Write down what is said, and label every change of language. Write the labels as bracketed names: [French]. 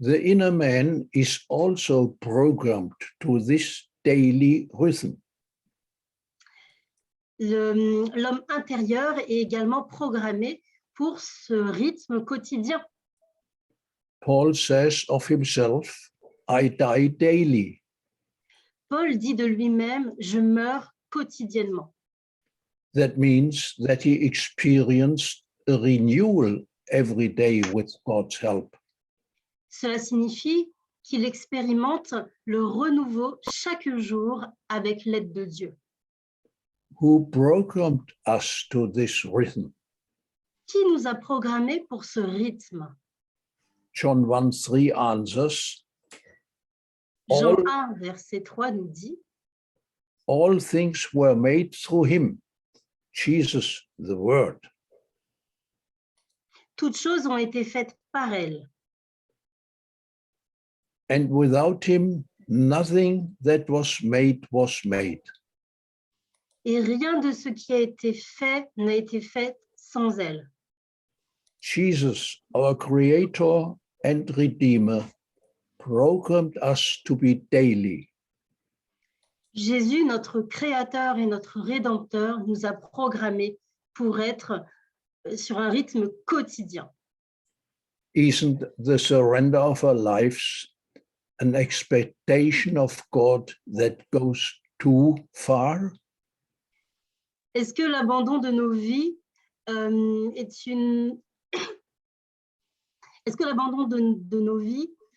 [English] The inner man is also programmed to this daily rhythm. [French] L'homme intérieur est également programmé pour ce rythme quotidien. [English] Paul says of himself, I die daily. [French] Paul dit de lui-même, je meurs quotidiennement. [English] That means that he experienced a renewal every day with God's help. [French] Cela signifie qu'il expérimente le renouveau chaque jour avec l'aide de Dieu. [English] Who programmed us to this rhythm? [French] Qui nous a programmés pour ce rythme? [English] John 1:3 answers, [French] Jean [English] all, [French] 1, verset 3 nous dit, [English] all things were made through him, Jesus, the Word. [French] toutes choses ont été faites par elle. [English] And without him, nothing that was made was made. [French] Et rien de ce qui a été fait n'a été fait sans elle. [English] Jesus, our Creator and Redeemer, programmed us to be daily. [French] Jésus, notre Créateur et notre Rédempteur, nous a programmés pour être sur un rythme quotidien. [English] Isn't the surrender of our lives an expectation of God that goes too far? [French] Est-ce que l'abandon de nos vies est une... Est-ce que l'abandon de nos vies...